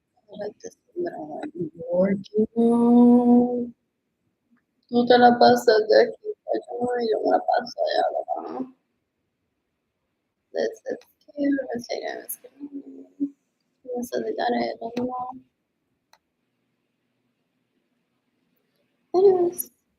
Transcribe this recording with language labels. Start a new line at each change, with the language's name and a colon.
English: I like this thing that I'm like working.
Spanish: Tú te la pasas de aquí para allá, yo me la paso allá abajo.
English: That's cute. Let's say that. Let's get
Spanish: eso de
English: Jared, I don't know. Anyways.